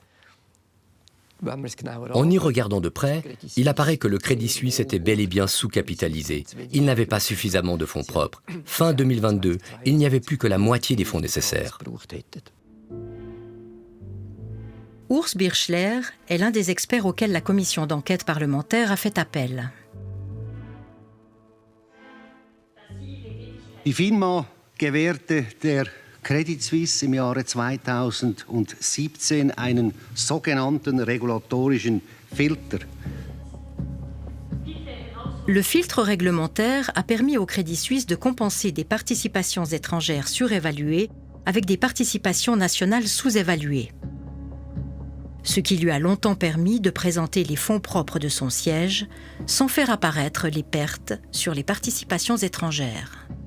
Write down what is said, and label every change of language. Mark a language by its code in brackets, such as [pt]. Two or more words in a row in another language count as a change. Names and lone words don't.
[fr] En y regardant de près, il apparaît que le Crédit Suisse était bel et bien sous-capitalisé. Il n'avait pas suffisamment de fonds propres. Fin 2022, il n'y avait plus que la moitié des fonds nécessaires. Urs Birchler est l'un des experts auxquels la commission d'enquête parlementaire a fait appel. [de] Die FINMA gewährte der Credit Suisse im Jahre 2017 einen sogenannten regulatorischen Filter. [fr] Le filtre réglementaire a permis au Crédit Suisse de compenser des participations étrangères surévaluées avec des participations nationales sous-évaluées. Ce qui lui a longtemps permis de présenter les fonds propres de son siège sans faire apparaître les pertes sur les participations étrangères.